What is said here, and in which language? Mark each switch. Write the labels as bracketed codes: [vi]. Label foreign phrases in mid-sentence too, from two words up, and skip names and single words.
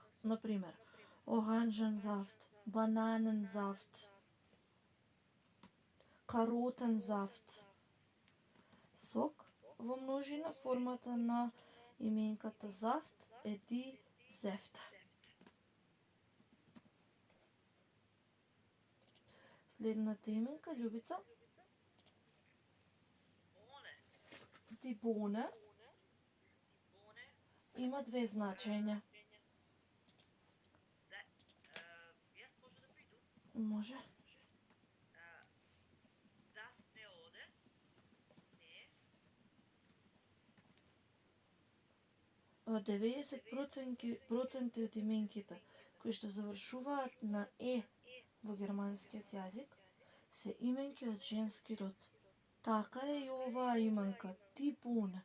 [de] Например, Orangensaft, Bananensaft, Karottensaft. [mk] Сок во множина, формата на именката зафт е [de] die Säfte. [mk] Следната именка, Љубица. [de] Bohne. die Bohne Bohne. [mk] има две значења. Јас може да питам. Може. Das ne ode. Не. 90% од именките кои што завршуваат на е во германскиот јазик се именки од женски род. Така е и оваа именка [de] die Bohne.